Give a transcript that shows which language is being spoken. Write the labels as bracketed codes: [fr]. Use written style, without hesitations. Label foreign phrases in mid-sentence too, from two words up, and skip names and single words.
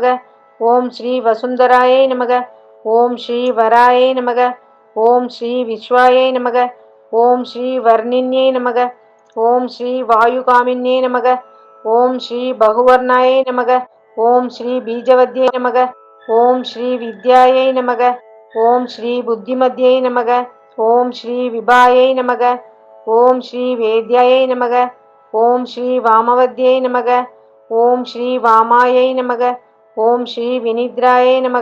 [sa] ಓಂ ಶ್ರೀ ವಸುಂಧರಾಯೈ ನಮಃ. ಓಂ ಶ್ರೀ ವರಾಯೈ ನಮಃ. ಓಂ ಶ್ರೀ ವಿಶ್ವಾಯೈ ನಮಃ. ಓಂ ಶ್ರೀ ವರ್ಣಿನ್ಯೈ ನಮಃ. ಓಂ ಶ್ರೀ ವಾಯುಕಾಮಿನ್ಯೈ ನಮಃ. ಓಂ ಶ್ರೀ ಬಹುವರ್ಣಾಯೈ ನಮಃ. ಓಂ ಶ್ರೀ ಬೀಜವದ್ಯೈ ನಮಃ. ॐ श्री विद्यायै नमः. ॐ श्री बुद्धिमत्यै नमः। ॐ श्री विभायै नमः. ॐ श्री वेद्यायै नमः। ॐ श्री वामवत्यै नमः. ॐ श्री वामायै नमः। ॐ श्री विनिद्रायै नमः.